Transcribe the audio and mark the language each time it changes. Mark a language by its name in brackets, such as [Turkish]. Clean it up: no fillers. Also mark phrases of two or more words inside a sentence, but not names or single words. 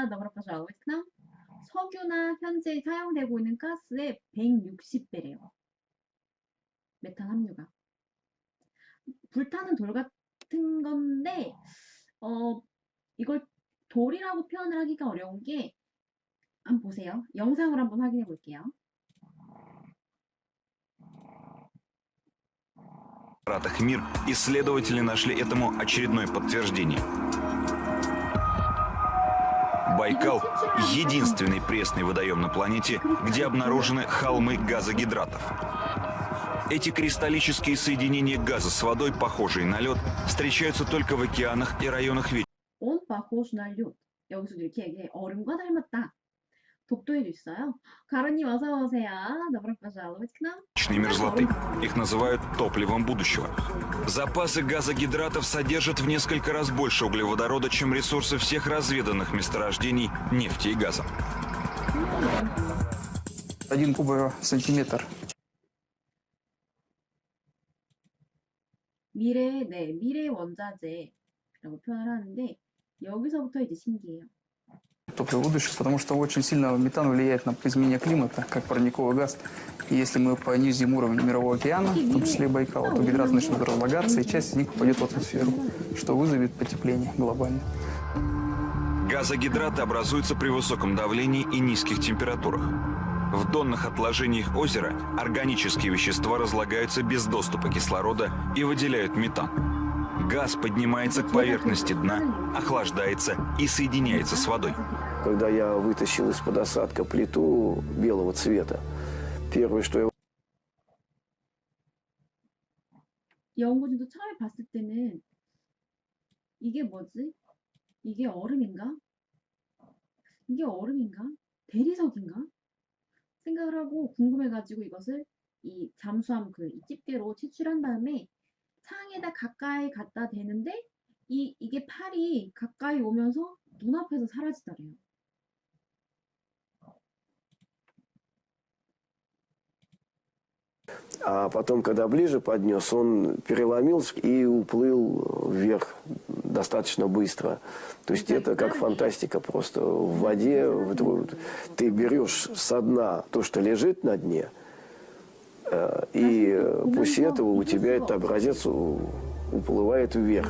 [Korean] 너무나 좋아하고 석유나 현재 사용되고 있는 가스의 160배래요. 메탄 함유가. 불타는 돌 같은 건데 이걸 돌이라고 표현을 하기가 어려운 게 한번 보세요. 영상을 한번 확인해 볼게요. [Russian] Мир исследователи нашли этому очередное подтверждение. Байкал – единственный пресный водоем на планете, где обнаружены холмы газогидратов. Эти кристаллические соединения газа с водой, похожие на лед, встречаются только в океанах и районах On похож на лед. [Korean] 여기서도 이렇게 얘기해. 얼음과 닮았다. 독도에도 있어요. 가로님 어서 오세요. [Russian] Добро пожаловать к нам. вечной мерзлоты. Их называют топливом будущего. Запасы газогидратов содержат в несколько раз больше углеводорода, чем ресурсы всех разведанных месторождений нефти и газа. 1 кубовый сантиметр. [Korean] 미래 원자재라고 표현을 하는데 여기서부터 이제 신기해요. [Russian] Топливо будущего, потому что очень сильно метан влияет на изменение климата, как парниковый газ. И если мы понизим уровень Мирового океана, в том числе и Байкала, то гидраты начнут разлагаться, и часть из них попадет в атмосферу, что вызовет потепление глобальное. Газогидраты образуются при высоком давлении и низких температурах. В донных отложениях озера органические вещества разлагаются без доступа кислорода и выделяют метан. Газ поднимается к поверхности дна, охлаждается и соединяется с водой. Когда я вытащил из-под осадка плиту белого цвета, первое, что я... [Korean] 연구진도 처음에 봤을 때는 이게 뭐지? 이게 얼음인가? 이게 얼음인가? 대리석인가? 생각을 하고 궁금해가지고 이것을 이 잠수함 이 집게로 채취한 다음에 창에다 가까이 갖다 대는데 이게 팔이 가까이 오면서 눈앞에서 사라지더래요. [Russian] А потом, когда ближе поднес, он переломился и уплыл вверх достаточно быстро. То есть это как фантастика просто. В воде ты берешь со дна то, что лежит на дне, и после этого у тебя этот образец уплывает вверх.